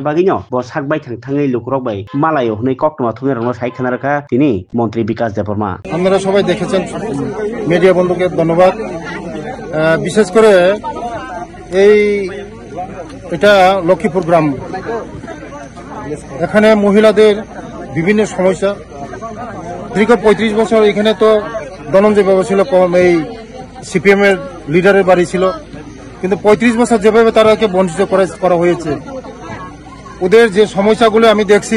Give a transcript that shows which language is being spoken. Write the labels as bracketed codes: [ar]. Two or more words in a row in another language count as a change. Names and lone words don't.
[trp] bagino bo sakbai thangthangai lukrok bai malayo hnei koktoma thungai rangno sai khanaraka tini মন্ত্রী বিকাশ দেববর্মা। [bn] আপনারা সবাই দেখেছেন, মিডিয়া বন্ধুকে ধন্যবাদ। বিশেষ করে এটা লক্ষ্মীপুর গ্রাম, এখানে মহিলাদের বিভিন্ন সমস্যা। দীর্ঘ 35 বছর এখানে তো ধনঞ্জয় বাবু ছিল, এই সিপিএম এর লিডারের বাড়ি ছিল, কিন্তু 35 বছর যেভাবে তারাকে বঞ্চিত করা হয়েছে, ওদের যে সমস্যাগুলো আমি দেখছি।